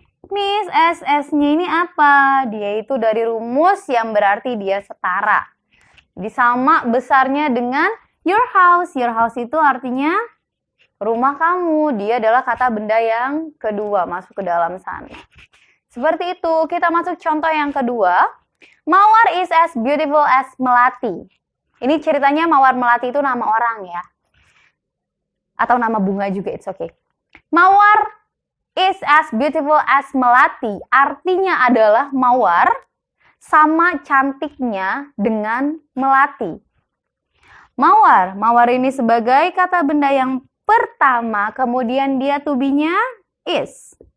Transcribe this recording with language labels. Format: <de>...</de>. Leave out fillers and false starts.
<id>Miss, SS-nya ini apa? Dia itu dari rumus yang berarti dia setara. Jadi sama besarnya dengan your house. Your house itu artinya rumah kamu. Dia adalah kata benda yang kedua masuk ke dalam sana. Seperti itu. Kita masuk contoh yang kedua.</id> <en>Mawar is as beautiful as Melati.</en> <id>Ini ceritanya Mawar Melati itu nama orang ya. Atau nama bunga juga,</id> <en>it's okay. Mawar is as beautiful as Melati.</en> <id>Artinya adalah Mawar sama cantiknya dengan Melati. Mawar ini sebagai kata benda yang pertama, kemudian dia to be-nya is.</id>